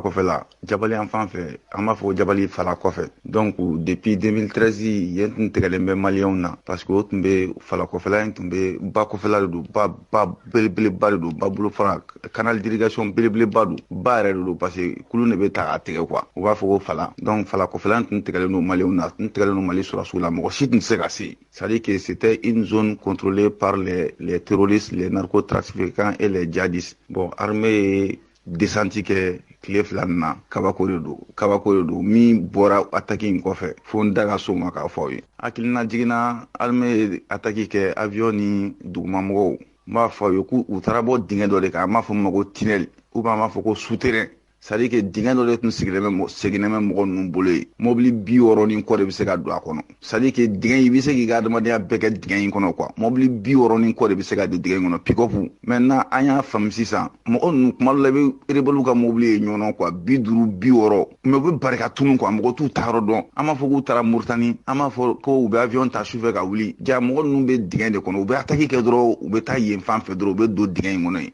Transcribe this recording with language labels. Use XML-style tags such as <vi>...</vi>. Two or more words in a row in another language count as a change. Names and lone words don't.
<bm>kɔfɛ la jabali yan fan fɛ an b'a fɔ jabali fala kɔfɛ</bm> <fr>donc depuis</fr> <bm>2013 yen tun tigɛlen bɛ maliyɛnw na</bm> <fr>parce que</fr> <bm>o tun bɛ fala kɔfɛla in tun bɛ ba kɔfɛla de don ba belebeleba de don ba bolofara</bm> <fr>canal d'irrigation</fr> <bm>belebeleba don ba yɛrɛ de don</bm> <fr>parce que</fr> <bm>kulu de bɛ ta a tigɛ quoi u b'a fɔ ko fala donc fala kɔfɛla in tun tigɛlen don maliyɛnw na tun tigɛlen don Mali surasiw la mɔgɔ si tun tɛ se ka se</bm> <fr>c'est-à-dire que c'était une zone contrôlée par les terroristes, les narcotrafiquants et les djihadistes.</fr> <bm>Bon,</bm> <fr>armée descente</fr> <bm>kɛ tile 2 na kabako de don min bɔra attaque in kɔfɛ fo n da ka so ma k'a fɔ aw ye hakilina jiginna</bm> <fr>armée attaque</fr> <bm>kɛ avion ni dugumamɔgɔw n b'a fɔ aw ye k'u taara bɔ dingɛ dɔ de kan an b'a fɔ min ma ko tunnel</bm> <fr>ou bien</fr> <bm>an b'a fɔ ko souterrain</bm> <fr>c'est-à-dire que</fr> <bm>dingɛ dɔ de tun seginnen bɛ mɔgɔ ninnu bolo ye mobili 60 ni kɔ de bɛ se ka don a kɔnɔ</bm> <fr>c'est-à-dire que</fr> <bm>dingɛ i bɛ se k'i ka adamadenya bɛɛ kɛ dingɛ in kɔnɔ quoi mobili 60 ni kɔ de bɛ se ka don dingɛ in kɔnɔ</bm> <fr>pick-up maintenant</fr> <bm>an y'a faamu sisan mɔgɔ ninnu kuma dɔ la i bɛ rebelle ka mobili ye ɲɔgɔn quoi 50 60 mais u bɛ barika tunu quoi mɔgɔ t'u ta yɔrɔ dɔn an b'a fɔ k'u taara Moritani an b'a fɔ ko u bɛ avion ta sufɛ ka wuli ja mɔgɔ ninnu bɛ dingɛ de kɔnɔ u bɛ attaque kɛ dɔrɔn u bɛ taa yen fan fɛ dɔrɔn u bɛ don dingɛ in kɔnɔ yen</bm>